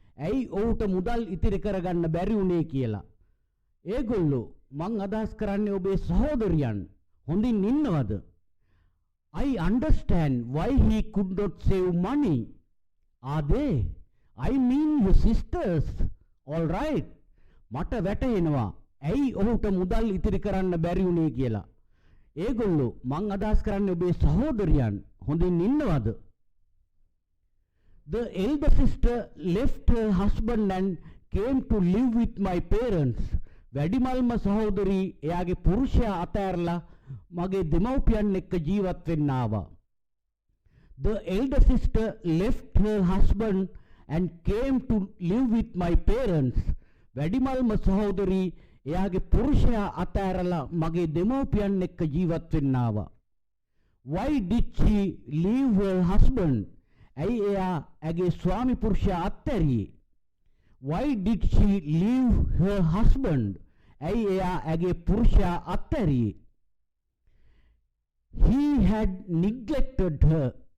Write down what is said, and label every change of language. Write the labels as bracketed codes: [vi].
[si] ඇයි ඔහුට මුදල් ඉතිරි කරගන්න බැරි වුණේ කියලා. ඒගොල්ලෝ මං අදහස් කරන්නේ ඔබේ සහෝදරියන් හොඳින් ඉන්නවද? [en] I understand why he could not save money. Are they? I mean your sisters. All right. [si] මට වැටහෙනවා. ඇයි ඔහුට මුදල් ඉතිරි කරන්න බැරි වුණේ කියලා. ඒගොල්ලෝ මං අදහස් කරන්නේ ඔබේ සහෝදරියන් හොඳින් ඉන්නවද? [en] The elder sister left her husband and came to live with my parents. [si] වැඩිමල්ම සහෝදරී එයාගේ පුරුෂයා අතෑරලා මගේ දෙමව්පියන් එක්ක ජීවත් වෙන්න ආවා. [en] The elder sister left her husband and came to live with my parents. [si] වැඩිමල්ම සහෝදරී එයාගේ පුරුෂයා අතෑරලා මගේ දෙමව්පියන් එක්ක ජීවත් වෙන්න ආවා. [en] Why did she leave her husband? [si] ඇයි එයා ඇගේ ස්වාමි පුරුෂයා අත්හැරියේ? [en] Why did she leave her husband? [si] ඇයි එයා ඇගේ පුරුෂයා අත්හැරියේ? [en] He had neglected her.